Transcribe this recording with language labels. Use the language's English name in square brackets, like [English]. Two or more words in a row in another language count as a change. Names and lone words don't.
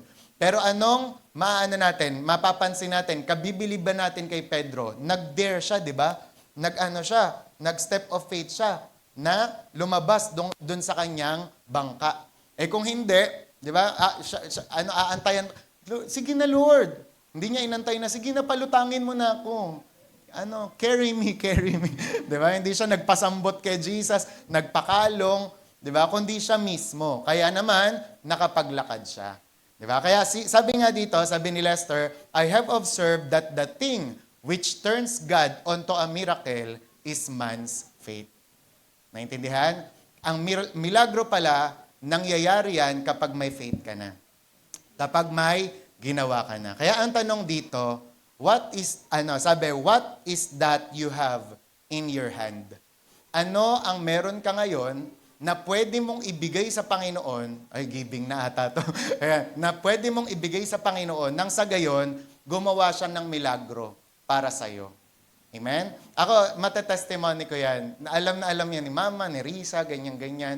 [Filipino] Pero anong mapapansin natin, kabibilib ba natin kay Pedro? Nag-dare siya, di ba? Nag- [English] step of faith [Filipino] siya na lumabas doon sa kanyang bangka. Kung hindi, di ba, aantayan, sige na Lord. Hindi niya inantay na, sige na palutangin mo na ako. [English] Carry me. [Filipino] Di ba? Hindi siya nagpasambot kay Jesus, nagpakalong, di ba? Kundi siya mismo. Kaya naman, nakapaglakad siya. Di ba? Kaya sabi nga dito, sabi ni Lester, [English] I have observed that the thing which turns God onto a miracle is man's faith. [Filipino] Naintindihan? Ang milagro pala, nangyayari yan kapag may faith ka na. Kapag may ginawa ka na. Kaya ang tanong dito, [English] what is that you have in your hand? [Filipino] Ano ang meron ka ngayon na pwede mong ibigay sa Panginoon, ay giving na ata to, na pwede mong ibigay sa Panginoon nang sa gayon, gumawa siya ng milagro para sa'yo. Amen? Ako, matetestimony ko yan. Na alam yan ni Mama, ni Risa, ganyan-ganyan.